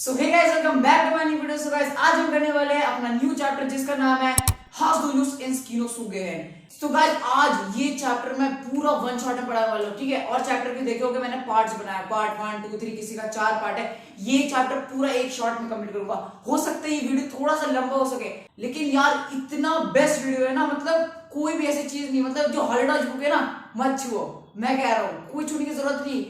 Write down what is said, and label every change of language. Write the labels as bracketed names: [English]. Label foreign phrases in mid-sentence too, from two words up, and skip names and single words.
[English] so hey guys, welcome back to my new video. [Hindi] सो गाइस, आज हम करने वाले हैं अपना न्यू चैप्टर जिसका नाम है [German] Hast du Lust ins Kino zu gehen। [Hindi] तो गाइस, आज ये चैप्टर मैं पूरा [English] one shot [Hindi] में पढ़ाने वाला हूँ, ठीक है। और चैप्टर भी देखे होगे मैंने पार्ट्स बनाया, पार्ट 1 2 3, किसी का 4 पार्ट है। ये चैप्टर पूरा एक शॉट में कंप्लीट करूंगा। हो सकता है ये वीडियो थोड़ा सा लंबा हो सके, लेकिन यार इतना [English] best video [Hindi] है ना, मतलब कोई भी ऐसी चीज नहीं, मतलब जो हल्डा बुक है ना मत छुओ, मैं कह रहा हूँ, कोई छूने की जरूरत नहीं।